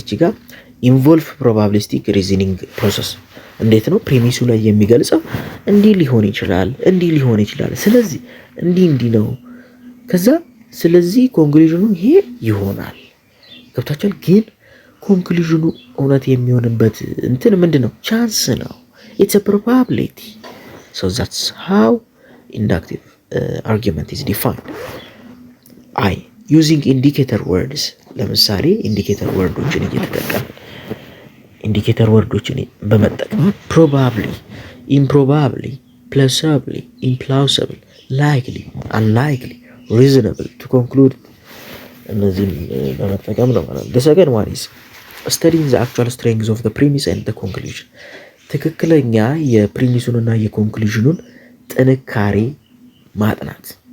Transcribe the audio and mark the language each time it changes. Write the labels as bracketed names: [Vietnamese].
[Amharic] እቺ ጋር ኢንቮልቭ ፕሮባቢሊስቲክ ሪዝኒንግ ፕሮሰስ። እንዴት ነው ፕሪሚሱ ላይ የሚገልጸው? እንዲህ ሊሆን ይችላል፣ ስለዚህ እንዲህ ነው። ከዛ ስለዚህ ኮንክሉዥኑ ይሄ ይሆናል። ገብታችኋል? ግን ኮንክሉዥኑ እውነት የሚሆንበት እንትን ምንድነው? ቻንስ ነው። [English] it's a probability. so that's how inductive argument is defined. using indicator words። [Amharic] ለምሳሌ ኢንዲኬተር ወርዶችን እየተጠቀምን ኢንዲኬተር ወርዶችን በመጠቀም [English] probably, improbably, plausibly, implausible, likely, unlikely, reasonable to conclude [Amharic] እነዚህን በመጠቀም ነው ማለት ነው። [English] the second one is studying the actual strengths of the premise and the conclusion። [Amharic] ትክክለኛ የፕሪሚሱንና የኮንክሉዥኑን ጥንካሬ ማጥናት።